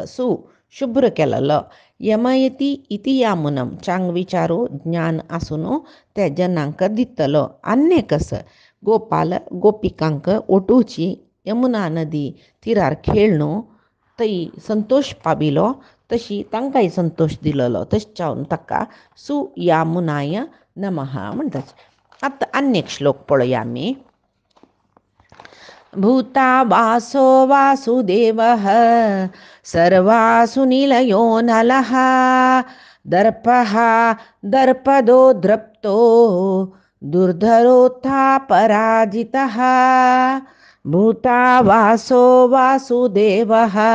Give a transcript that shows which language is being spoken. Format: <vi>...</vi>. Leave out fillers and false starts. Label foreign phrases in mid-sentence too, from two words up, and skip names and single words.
<kok>शुभ्र केलेलो</kok> <sa>यमयति इति यामुनम</sa> <kok>चांग विचारू ज्ञान आसून त्या जनांक दितलो आनी कस गोपाल गोपिकांक ओटूची यमुना नदी तिरार खेळणू थंय संतोष पाविलो तशी तांकांय संतोष दिलेलो तशें जावन ताका</kok> <sa>सुयामुनाय नमः</sa> <kok>म्हणटात आतां आनी एक श्लोक पळोवया आमी</kok> <sa>भूतावासो वासुदेवः सर्वासु निलयो नलः दर्पः दर्पदो द्रप्तो दुर्धरोऽथा पराजितः भूतावासो वासुदेवः</sa>